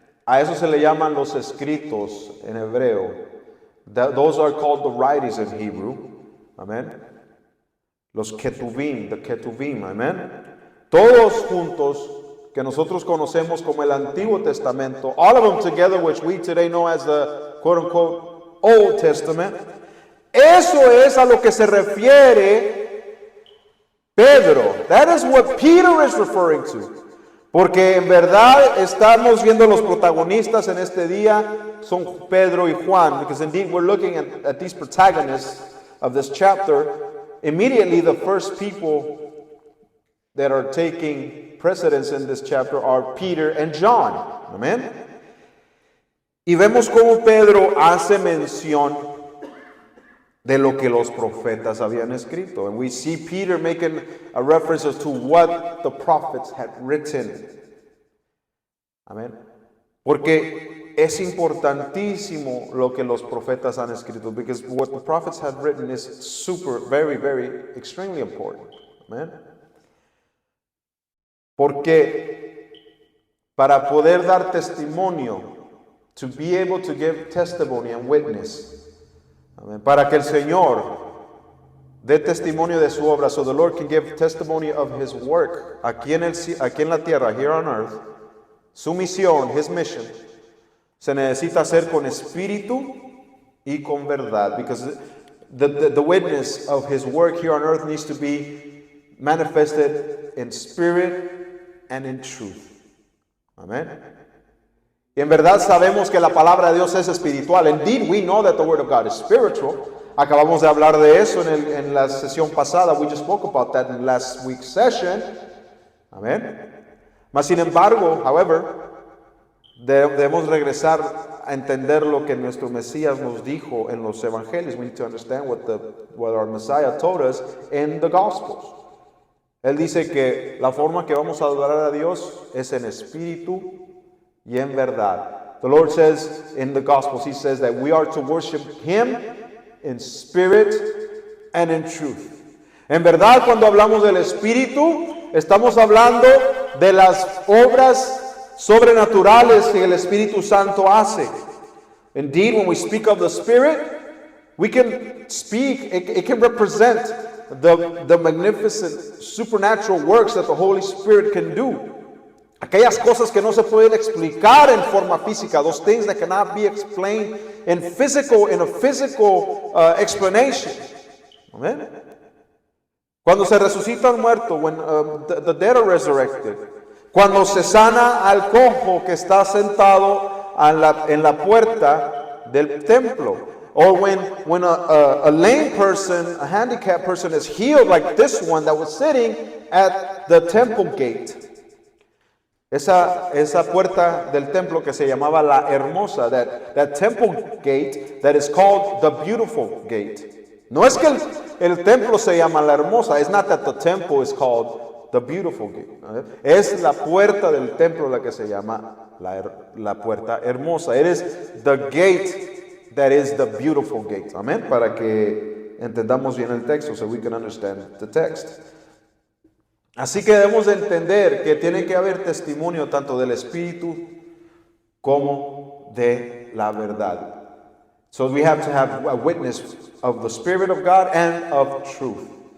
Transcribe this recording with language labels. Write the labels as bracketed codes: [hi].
[es] A eso se le llaman los escritos en hebreo. [en] Those are called the writings in Hebrew. [es] Amén. Los ketuvim, [en] the ketuvim, [es] amén. Todos juntos que nosotros conocemos como el Antiguo Testamento, [en] all of them together, which we today know as the quote-unquote Old Testament. [es] Eso es a lo que se refiere Pedro. [en] That is what Peter is referring to. [es] Porque en verdad estamos viendo los protagonistas en este día son Pedro y Juan. [en] Because indeed we're looking at these protagonists of this chapter. Immediately the first people that are taking precedence in this chapter are Peter and John. Amen. [es] Y vemos cómo Pedro hace mención de lo que los profetas habían escrito. [en] And we see Peter making a reference as to what the prophets had written. [es] Amén. Porque es importantísimo lo que los profetas han escrito. [en] Because what the prophets had written is super, very, very, extremely important. [es] Amén. Porque para poder dar testimonio, [en] to be able to give testimony and witness, [es] amén, para que el Señor dé testimonio de su obra, [en] so the Lord can give testimony of His work [es] aquí en la tierra, [en] here on earth, [es] su misión, [en] His mission, [es] se necesita hacer con espíritu y con verdad, [en] because the witness of His work here on earth needs to be manifested in spirit and in truth. Amén. [es] Y en verdad sabemos que la palabra de Dios es espiritual. [en] Indeed, we know that the Word of God is spiritual. [es] Acabamos de hablar de eso en la sesión pasada. [en] We just spoke about that in last week's session. [es] Amén. Mas sin embargo, [en] however, [es] debemos regresar a entender lo que nuestro Mesías nos dijo en los evangelios. [en] We need to understand what our Messiah told us in the Gospels. [es] Él dice que la forma que vamos a adorar a Dios es en espíritu y en verdad. [en] The Lord says in the Gospels, He says that we are to worship Him in spirit and in truth. [es] En verdad, cuando hablamos del Espíritu, estamos hablando de las obras sobrenaturales que el Espíritu Santo hace. [en] Indeed, when we speak of the Spirit, we can speak, it can represent the magnificent supernatural works that the Holy Spirit can do. [es] Aquellas cosas que no se pueden explicar en forma física, [en] those things that cannot be explained in a physical explanation. Amen. [es] Cuando se resucita el muerto, [en] when the dead are resurrected, [es] cuando se sana al cojo que está sentado en la puerta del templo, [en] or when a lame person, a handicapped person is healed like this one that was sitting at the temple gate. [es] Esa puerta del templo que se llamaba la hermosa, [en] that temple gate that is called the beautiful gate. [es] No es que el templo se llama la hermosa. [en] It's not that the temple is called the beautiful gate. [es] Es la puerta del templo la que se llama la puerta hermosa. [en] It is the gate that is the beautiful gate. [es] Amén. Para que entendamos bien el texto, [en] so we can understand the text. [es] Así que debemos de entender que tiene que haber testimonio tanto del Espíritu como de la verdad. [en] So we have to have a witness of the Spirit of God and of truth.